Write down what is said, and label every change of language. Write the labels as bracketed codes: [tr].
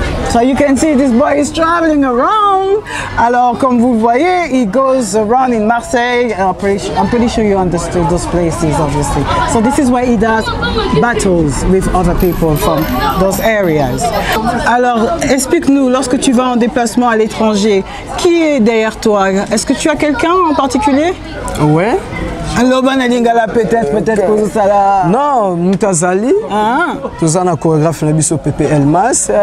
[en] So you can see this boy is traveling around. [fr] Alors comme vous voyez, [en] he goes around in Marseille. I'm pretty sure you understood those places, obviously. So this is where he does battles with other people from those areas. [fr] Alors explique-nous, lorsque tu vas en déplacement à l'étranger, qui est derrière toi? Est-ce que tu as quelqu'un en particulier? Ouais. Peut-être pour ça là. Non, Moutazali. Tout ça, on a chorégraphe Nabiso Pepe Elmas.